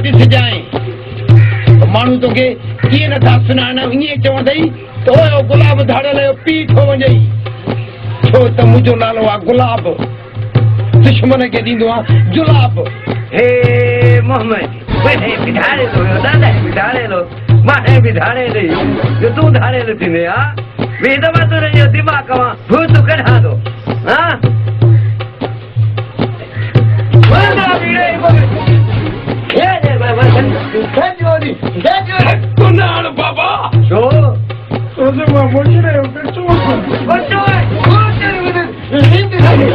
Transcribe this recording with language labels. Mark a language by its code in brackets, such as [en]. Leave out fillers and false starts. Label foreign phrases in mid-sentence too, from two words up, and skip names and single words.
[sd] ॾिसजांइ माण्हू तोखे कीअं नथा सुञाणनि ईअं चवंदई त ओयो गुलाब धाड़ियल जो पीउ थो वञई छो त मुंहिंजो नालो आहे गुलाब दुश्मन खे ॾींदो आहे जुलाब हे मोहम्मद बिधारे लो दादा बिधारे लो मां बिधारे ॾेई जो तूं धाड़ियल थींदे हा ॿिए दफ़ा तुंहिंजो दिमाग़ मां भूत कढां थो हा बाबा छो मां